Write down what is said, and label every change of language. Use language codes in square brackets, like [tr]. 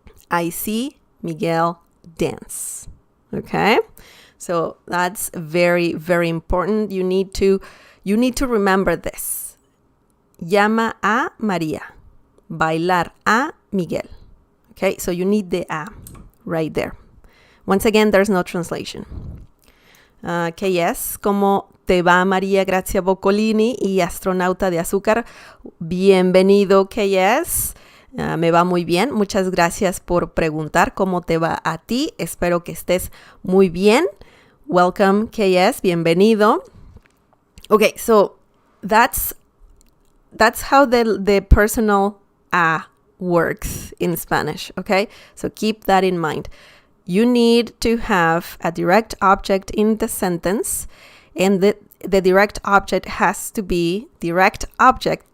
[en] I see Miguel dance. Okay, so that's very, very important. You need to remember this. [es] Llama a María. Bailar a Miguel. [en] Okay, so you need the A right there. Once again, there's no translation. [es] KS, ¿cómo te va, María Grazia Boccolini y astronauta de azúcar? Bienvenido, KS. Me va muy bien. Muchas gracias por preguntar cómo te va a ti. Espero que estés muy bien. [en] Welcome, KS. [es] Bienvenido. [en] Okay, so that's how the personal A works in Spanish, okay? So keep that in mind. You need to have a direct object in the sentence, and the direct object has to be direct object.